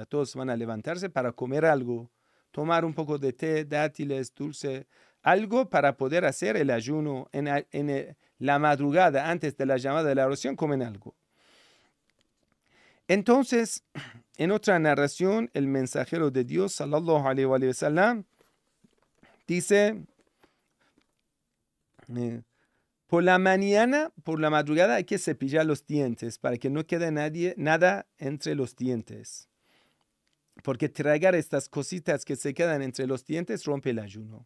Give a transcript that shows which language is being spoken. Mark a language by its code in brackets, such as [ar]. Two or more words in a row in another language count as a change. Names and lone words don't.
[es] Todos van a levantarse para comer algo, tomar un poco de té, dátiles, dulce, algo para poder hacer el ayuno. En la madrugada, antes de la llamada de la oración, comen algo. Entonces, en otra narración, el mensajero de Dios, [ar] صلى الله عليه وسلم, [es] dice, por la mañana, por la madrugada hay que cepillar los dientes para que no quede nada entre los dientes. Porque tragar estas cositas que se quedan entre los dientes rompe el ayuno.